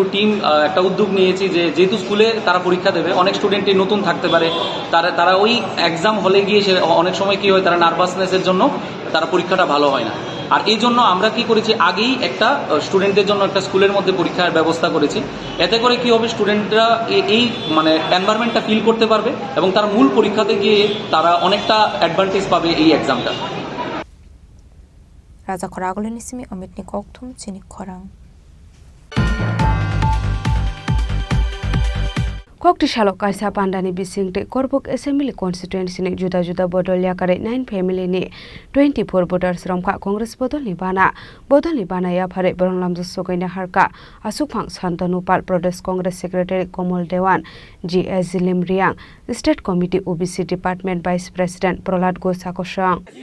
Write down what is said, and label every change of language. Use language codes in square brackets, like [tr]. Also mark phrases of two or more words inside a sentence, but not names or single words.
[bn] টিম একটা উদ্যোগ নিয়েছি যে যেহেতু স্কুলে তারা পরীক্ষা দেবে অনেক স্টুডেন্টই নতুন থাকতে পারে তারা ওই এক্সাম হলে গিয়ে অনেক সময় কি হয় তারা নার্ভাসনেসের জন্য তারা পরীক্ষাটা ভালো হয় না আর এই জন্য আমরা কি করেছি আগেই একটা স্টুডেন্টদের জন্য একটা স্কুলের মধ্যে পরীক্ষার ব্যবস্থা করেছি এতে করে কি হবে স্টুডেন্টরা এই মানে এনভায়রনমেন্টটা ফিল করতে পারবে এবং তারা মূল পরীক্ষাতে গিয়ে তারা অনেকটা অ্যাডভান্টেজ পাবে এই এক্সামটা [trp] রাজা খরাগলেন ইসমি অমিতনি koktum Chini Khorang Kokti shalok kaisa pandani bisingte Kokborok Assembly constituency ni juda bodol yakare 9 family ni 24 voters romka Congress bodol ni bana ya phare Boronglamjo sokaina harka Asupang Santanupal Pradesh Congress Secretary Komol Dewan GS Zilim Riang State Committee OBC Department Vice President Prolad Gosakosang